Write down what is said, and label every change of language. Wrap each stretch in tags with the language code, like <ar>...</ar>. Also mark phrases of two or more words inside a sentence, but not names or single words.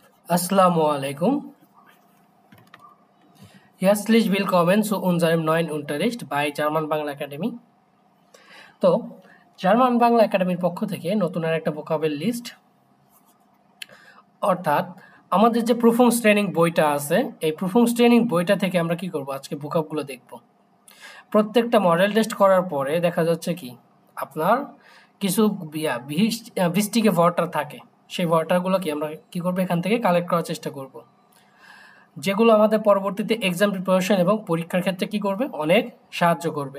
<de>Assalamualaikum. Herzlich willkommen zu unserem neuen Unterricht bei জার্মান বাংলা একাডেমি।</de> <bn>তো জার্মান বাংলা একাডেমির পক্ষ থেকে নতুন আর একটা</bn> <en>vocabulary list,</en> <bn>অর্থাৎ আমাদের যে প্রুফংস ট্রেনিং বইটা আছে, এই প্রুফংস ট্রেনিং বইটা থেকে আমরা কি করব, আজকে ভোকাবগুলো দেখব। প্রত্যেকটা</bn> <en>model test</en> <bn>করার পরে দেখা যাচ্ছে কি আপনার কিছু 20টি ভর্টার থাকে, সেই ভর্টারগুলোকে আমরা কি করব, এখান থেকে কালেক্ট করার চেষ্টা করব, যেগুলো আমাদের পরবর্তীতে</bn> <en>exam preparation</en> <bn>এবং পরীক্ষার ক্ষেত্রে কি করবে, অনেক সাহায্য করবে।</bn>